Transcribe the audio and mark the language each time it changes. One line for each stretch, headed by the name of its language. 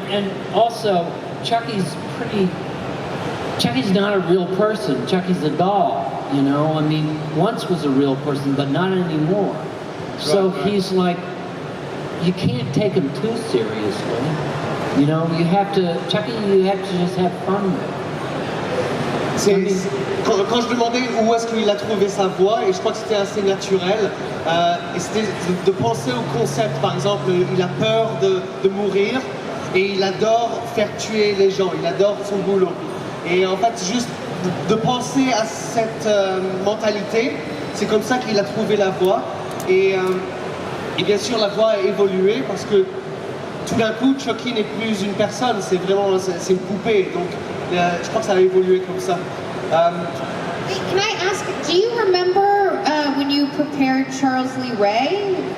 English: and also Chucky's not a real person. Chucky's a doll. You know, I mean, once was a real person, but not anymore. So Right. he's like, you can't take him too seriously. You know, you have to just have fun with.
French: Quand je demandais où est-ce qu'il a trouvé sa voix, et je crois que c'était assez naturel, et c'était de penser au concept. Par exemple, il a peur de mourir et il adore faire tuer les gens, il adore son boulot. Et en fait, juste de penser à cette mentalité, c'est comme ça qu'il a trouvé la voix. Et bien sûr, la voix a évolué parce que tout d'un coup, Chucky n'est plus une personne, c'est une poupée. Donc, je crois que ça a évolué comme ça.
English: Can I ask, do you remember when you prepared Charles Lee Ray?